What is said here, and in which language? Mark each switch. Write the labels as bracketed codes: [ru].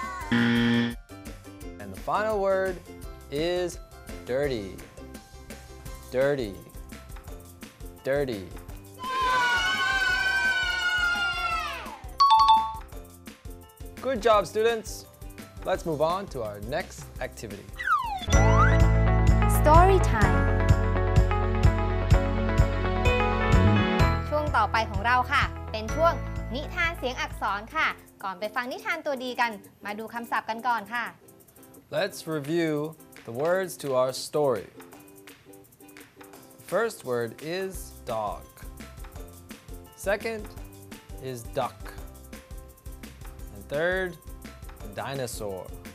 [en] And the final word is dirty. dirty, dirty. Good job, students. Let's move on to our next activity. Story time [th] ช่วงต่อไปของเราค่ะ เป็นช่วงนิทานเสียงอักษรค่ะ ก่อนไปฟังนิทานตัวดีกัน มาดูคำศัพท์กันก่อนค่ะ [en] Let's review the words to our story. First word is dog. Second is duck. And third, dinosaur.